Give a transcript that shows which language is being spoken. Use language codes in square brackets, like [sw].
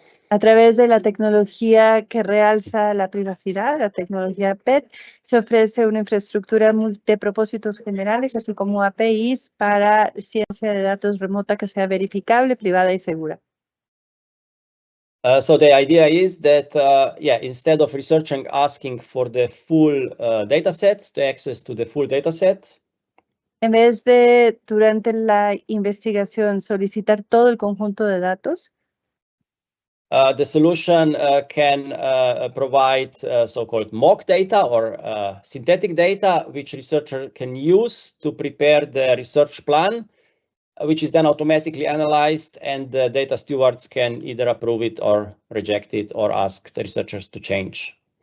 [es] A través de la tecnología que realza la privacidad, la tecnología PET, se ofrece una infraestructura de propósitos generales, así como APIs para ciencia de datos remota que sea verificable, privada y segura. [en] So the idea is that, instead of researcher asking for the full data set, to access to the full data set. [es] En vez de, durante la investigación, solicitar todo el conjunto de datos, [en] the solution can provide so-called mock data or synthetic data, which researcher can use to prepare the research plan, which is then automatically analyzed, and the data stewards can either approve it or reject it or ask the researchers to change.